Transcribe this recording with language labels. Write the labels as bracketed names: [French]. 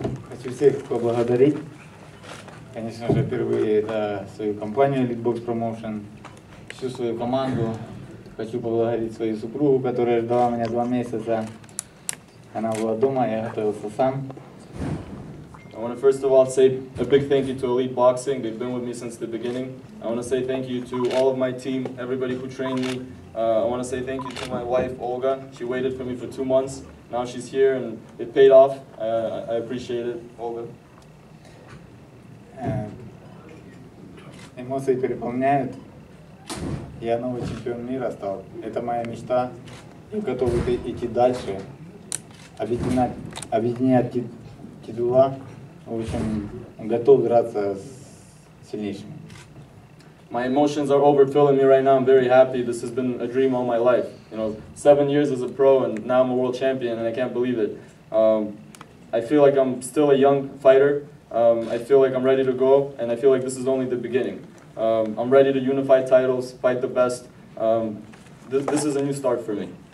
[Russian] Хочу всех поблагодарить. Конечно же, впервые свою компанию Elitebox Promotion, всю свою команду. Хочу поблагодарить свою супругу, которая ждала меня 2 месяца. Она была дома, я готовился сам. [English] I want to first of all say a big thank you to Elite Boxing. They've been with me since the beginning. I want to say thank you to all of my team, everybody who trained me. I want to say thank you to my wife, Olga. She waited for me for 2 months. Now she's here, and it paid off. I appreciate it, Olga. [Russian] Эмоции переполняют. Я новый чемпион мира стал. Это моя мечта. Я готов идти дальше. Объединять титула. В общем, готов драться с сильнейшими. [English] My emotions are overfilling me right now. I'm very happy. This has been a dream all my life. 7 years as a pro, and now I'm a world champion, and I can't believe it. I feel like I'm still a young fighter. I feel like I'm ready to go, and I feel like this is only the beginning. I'm ready to unify titles, fight the best. This is a new start for me.